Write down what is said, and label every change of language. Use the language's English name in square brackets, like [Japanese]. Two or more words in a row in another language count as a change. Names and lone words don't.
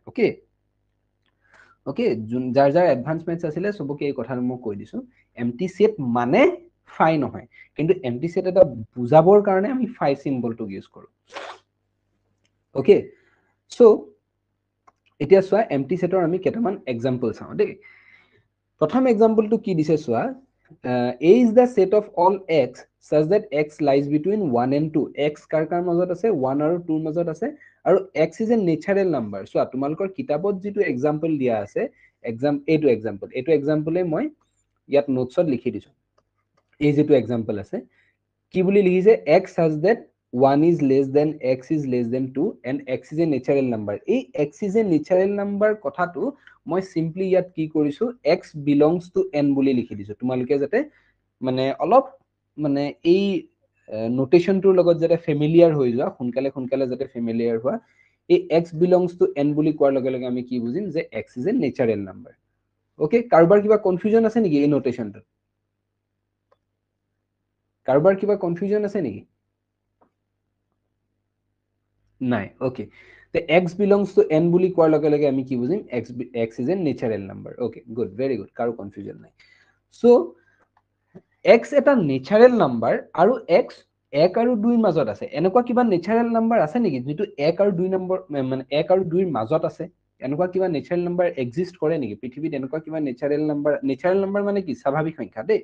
[Assamese] ওকে ওকে, যাৰ যাৰ [English] advance maths [Assamese] আছিলে সবকে এই কথাটো মই কৈ দিছো, [English] empty set [Assamese] মানে ফাই নহয়, কিন্তু [English] empty set [Assamese] এটা বুজাবৰ কাৰণে আমি [English] phi symbolটো [Assamese] ইউজ কৰো। [English] okay, so [Assamese] এতিয়া চোৱা, [English] empty setৰ [Assamese] আমি কেইটামান এক্সাম্পল চাওঁ দেই। প্ৰথম এক্সাম্পলটো কি দিছে চোৱা, [English] A is the set of all x such that x lies between 1 and 2. [Assamese] x কাৰ কাৰ মাজত আছে? 1 আৰু 2 মাজত আছে, আৰু [English] x is a natural number. [Assamese] চোৱা, তোমালোকৰ কিতাপত যিটো এক্সাম্পল দিয়া আছে, এইটো এক্সাম্পলে মই ইয়াত নোটছত লিখি দিছো। এই যেটো এক্সাম্পল আছে, কি বুলি লিখিছে? [English] x such that 1 is less than x is less than 2 and x is a natural number. [Assamese] এই [English] x is a natural number [Assamese] কথাটো মই সিম্পলি ইয়াত কি কৰিছো, [English] x belongs to n [Assamese] বুলি লিখি দিছো। তোমালোকে যাতে মানে অলপ মানে এই নোটেশনটোৰ লগত যাতে ফেমিলিয়াৰ হৈ যোৱা, সোনকালে যাতে ফেমিলিয়াৰ হোৱা, এই [English] x belongs to n [Assamese] বুলি কোৱাৰ লগে লগে আমি কি বুজিম যে [English] x is a natural number. [Assamese] ওকে, কাৰোবাৰ কিবা কনফিউজন আছে নেকি এই নোটেশনটো? কাৰোবাৰ কিবা কনফিউজন আছে নেকি? নাই। ওকে, তে [English] x belongs to n [Assamese] বুলি কোৱাৰ লগে লগে আমি কি বুজিম? [English] x is a natural number. okay, good, very good, [Assamese] কাৰো কনফিউজন নাই। সো x এটা [English] natural number, [Assamese] আৰু x 1 আৰু 2 ৰ মাজত আছে। এনেকুৱা কিবা [English] natural number [Assamese] আছে নেকি যেটো 1 আৰু 2 নম্বৰ, মানে 1 আৰু 2 ৰ মাজত আছে? এনেকুৱা কিবা [English] natural number [Assamese] এক্সিষ্ট কৰে নেকি পৃথিৱীত? এনেকুৱা কিবা [English] natural number [Assamese] মানে কি? স্বাভাৱিক সংখ্যা দেই।